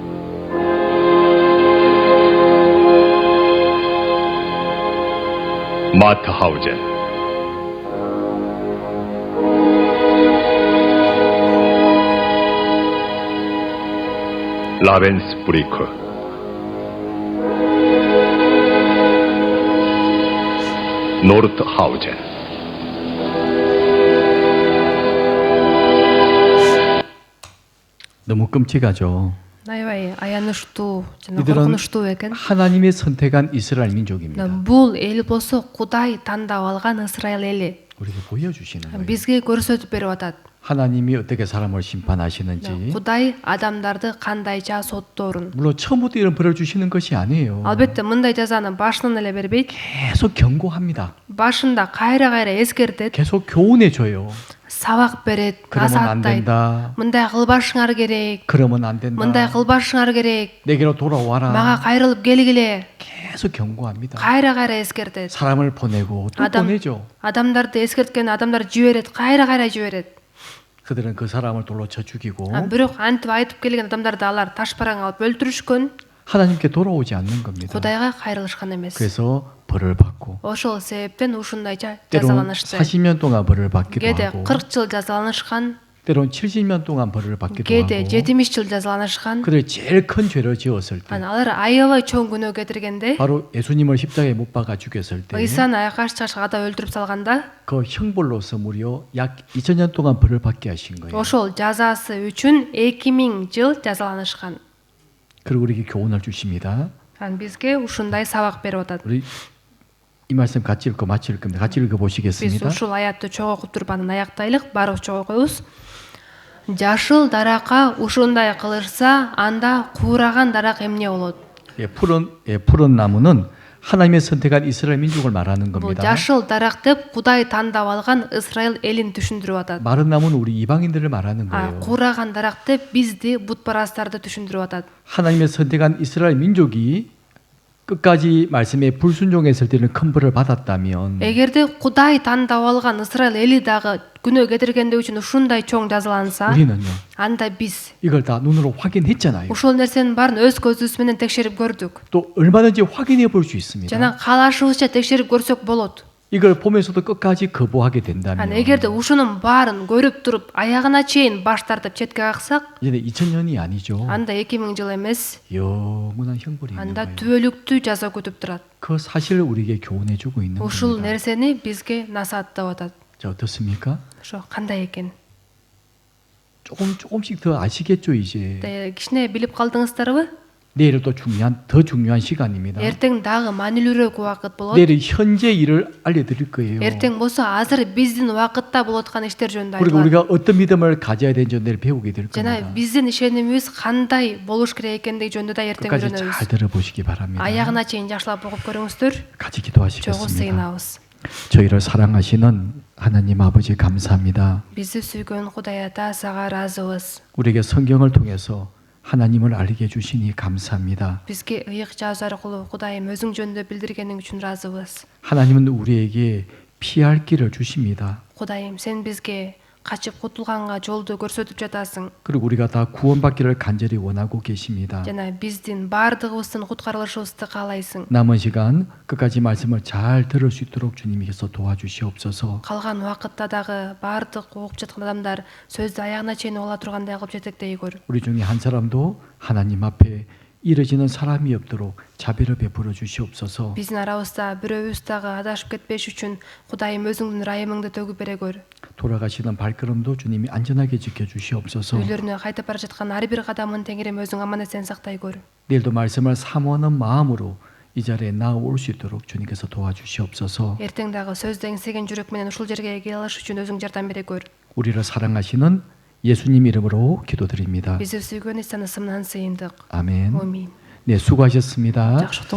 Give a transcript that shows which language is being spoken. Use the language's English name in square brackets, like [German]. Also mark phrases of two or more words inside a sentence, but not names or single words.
[Korean] 마트하우젠 라벤스부리크 노르트하우젠 너무 끔찍하죠. [Kyrgyz] Аябай аянычтуу жана [Korean] 이들은 [Kyrgyz] коркунучтуу экен. [Korean] 하나님이 선택한 이스라엘 민족입니다. [Kyrgyz] Бул эл болсо Кудай тандап алган Ысрайыл эли. [Korean] 우리에게 보여주시는 거예요. [Kyrgyz] Бизге көрсөтүп берип атат. [Korean] 하나님이 어떻게 사람을 심판하시는지. [Kyrgyz] Кудай адамдарды кандайча сотторун. [Korean] 물론 처음부터 이런 벌을 주시는 것이 아니에요. [Kyrgyz] Албетте мындай жазаны башынан эле бербейт. [Korean] 계속 경고합니다. [Kyrgyz] Башында кайра эскертет, [Korean] 계속 교훈해줘요. [Kyrgyz] сабак берет, [Korean] 그러면 안 [Kyrgyz] насааттайт. [Korean] 된다. [Kyrgyz] Мындай кылбашыңар керек, [Korean] 그러면 안 된다. [Kyrgyz] мындай кылбашыңар керек. [Korean] 내게로 돌아와라. [Kyrgyz] Мага кайрылып келгиле. [Korean] 계속 경고합니다. [Kyrgyz] Кайра эскертет. [Korean] 사람을 보내고 또 [Kyrgyz] Адам- [Korean] 보내죠. [Kyrgyz] Адамдарды эскерткен адамдар жиберет, кайра жиберет. [Korean] 그들은 그 사람을 돌로 쳐 죽이고 [Kyrgyz] Бирок антип айтып келген адамдарды алар ташпараң алып өлтүрүшкөн, [Korean] 하나님께 돌아오지 않는 겁니다. [Kyrgyz] Кудайга кайрылышкан эмес. [Korean] 그래서 벌을 받고 [Kyrgyz] Ошол себептен ушундайча [Korean] 때로는 [Kyrgyz] жазаланышты. [Korean] 40년 동안 벌을 받기도 [Kyrgyz] Кээде [Korean] 하고 [Kyrgyz] 40 жыл жазаланышкан, [Korean] 때로는 70년 동안 벌을 받기도 [Kyrgyz] кээде [Korean] 하고 [Kyrgyz] 70 жыл жазаланышкан. [Korean] 그들 제일 큰 죄를 지었을 때 [Kyrgyz] Алар аябай чоң күнөө кетиргенде, [Korean] 바로 예수님을 십자가에 못 박아 죽였을 때 [Kyrgyz] Ыйсаны айкаш чыгашка өлтүрүп салганда, [Korean] 그 형벌로서 무려 약 2000년 동안 벌을 받게 하신 거예요. [Kyrgyz] ошол жазасы үчүн 2000 жыл жазаланышкан. [Korean] 그리고 우리에게 교훈을 주십니다. [Kyrgyz] Бизге ушундай сабак берип атат. [Korean] 우리 이 말씀 같이 읽고 마칠 겁니다. 같이 읽어 [Kyrgyz] Биз [Korean] 보시겠습니다. [Kyrgyz] ушул аятты чогуу окуп туруп анан аяктайлык, баары чогуу окуйбуз. Жашыл даракка ушундай кылышса, анда куураган дарак эмне болот? [Korean] 푸른 나무는 하나님의 선택한 이스라엘 민족을 말하는 [Kyrgyz] Бул [Korean] 겁니다. [Kyrgyz] жашыл дарак деп Кудай тандап алган Ысрайыл элин түшүндүрүп атат. [Korean] 마른 나무는 우리 이방인들을 말하는 거예요. [Kyrgyz] Куураган дарак деп бизди бутпарастарды түшүндүрүп атат. [Korean] 하나님의 선택한 이스라엘 민족이 끝까지 말씀에 불순종했을 때는 큰 벌을 받았다면 [Kyrgyz] эгерде Кудай тандап алган Исраил эли дагы күнөө кетиргендиги үчүн ушундай чоң жазаланса, [Korean] 우리는요 [Kyrgyz] анда биз [Korean] 이걸 다 눈으로 확인했잖아요. [Kyrgyz] ушул нерсенин баарын өз көзүбүз менен текшерип көрдүк. [Korean] 또 얼마든지 확인해 볼 수 있습니다. [Kyrgyz] жана каалашыбызча текшерип көрсөк болот. [Korean] 이걸 보면서도 끝까지 거부하게 된다면 [Kyrgyz] Анан эгерде ушунун баарын көрүп туруп аягына чейин баш тартып четке каксак, [Korean] 이제 2000년이 아니죠. [Kyrgyz] анда 2000 жыл эмес, [Korean] 영원한 형벌이 있는 [Kyrgyz] анда [Korean] 거예요. [Kyrgyz] түбөлүктүү жаза күтүп турат. [Korean] 그 사실을 우리에게 교훈해 주고 있는 [Kyrgyz] ушул [Korean] 겁니다. [Kyrgyz] нерсени бизге насааттап атат. [Korean] 자, 어떻습니까? [Kyrgyz] ошо кандай экен? [Korean] 조금씩 더 아시겠죠, 이제. [Kyrgyz] кичине билип калдыңыздарбы? [Korean] 내일은 또 더 중요한 시간입니다. [Kyrgyz] эртең дагы маанилүүрөөк убакыт болот. [Korean] 내일 현재 일을 알려드릴 거예요. [Kyrgyz] эртең болсо азыр биздин убакытта болуп аткан иштер жөнүндө [Korean] 그리고 [Kyrgyz] айтылат. [Korean] 우리가 어떤 믿음을 가져야 되는지 내일 배우게 될 [Kyrgyz] жана [Korean] 겁니다. [Kyrgyz] биздин ишенимибиз кандай болуш керек экендиги жөнүндө да эртең [Korean] 끝까지 [Kyrgyz] үйрөнөбүз. [Korean] 잘 들어보시기 바랍니다. [Kyrgyz] аягына чейин жакшылап угуп көрүңүздөр. [Korean] 같이 [Kyrgyz] чогуу [Korean] 기도하시겠습니다. [Kyrgyz] сыйынабыз. [Korean] 저희를 사랑하시는 하나님 아버지 감사합니다. [Kyrgyz] бизди сүйгөн Кудай ата сага ыраазыбыз. [Korean] 우리에게 성경을 통해서 하나님을 알게 해주시니 감사합니다. [Kyrgyz] бизге ыйык жазуу аркылуу Кудайым өзүң жөнүндө билдиргениң үчүн ыраазыбыз. [Korean] 하나님은 우리에게 피할 길을 주십니다. [Kyrgyz] Кудайым, сен бизге качып кутулганга жолду көрсөтүп жатасың. [Korean] 그리고 우리가 다 구원받기를 간절히 원하고 계십니다. [Kyrgyz] жана биздин баардыгыбыздын куткарылышыбызды каалайсың. [Korean] 남은 시간 끝까지 말씀을 잘 들을 수 있도록 주님께서 도와주시옵소서. [Kyrgyz] калган убакытта дагы баардык угуп жаткан адамдар сөздү аягына чейин угала тургандай кылып жетектейгөр. [Korean] 우리 중에 한 사람도 하나님 앞에 이르지는 사람이 없도록 자비를 베풀어 주시옵소서. [Kyrgyz] биздин арабызда бирөөбүз дагы адашып кетпеш үчүн Кудайым өзүңдүн ырайымыңды төгүп бере көр. [Korean] 돌아가시는 발걸음도 주님이 안전하게 지켜 주시옵소서. [Kyrgyz] үйлөрүнө кайтып бара жаткан ар бир кадамын Теңирим өзүң аман эсен сактай көр. [Korean] 내일도 말씀을 사모하는 마음으로 이 자리에 나올 수 있도록 주님께서 도와주시옵소서. [Kyrgyz] эртең дагы сөздү эңсеген жүрөк менен ушул жерге келе алыш үчүн өзүң жардам бере көр. [Korean] 우리를 사랑하시는 예수님 이름으로 기도드립니다. [Kyrgyz] бизди сүйгөн Исанын ысымынан сыйындык. [Korean] 아멘. [Kyrgyz] Амин. [Korean] 네, 수고하셨습니다. [Kyrgyz] жакшы